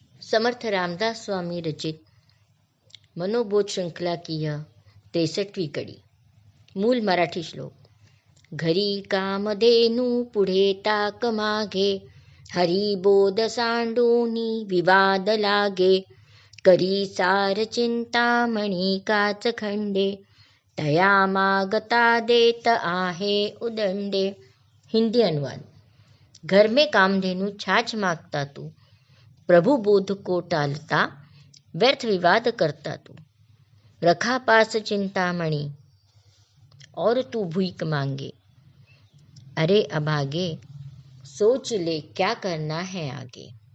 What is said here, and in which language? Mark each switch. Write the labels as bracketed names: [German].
[Hindi] समर्थ रामदास स्वामी रचित मनोबोध श्रृंखला की यह 63वीं कड़ी। मूल मराठी श्लोक। [Marathi] घरी कामधेनू पुढे ताक मागे, हरी बोध सांडूनी विवाद लागे, करी सार चिंतामणी काच खंडे, तया मागता देत आहे उदंडे। [Hindi] हिंदी अनुवाद। घर में कामधेनु छाछ मागता तू, प्रभु बोध को टालता व्यर्थ विवाद करता तू। रखा पास चिंतामणि और तू भीख मांगे, अरे अभागे सोच ले क्या करना है आगे।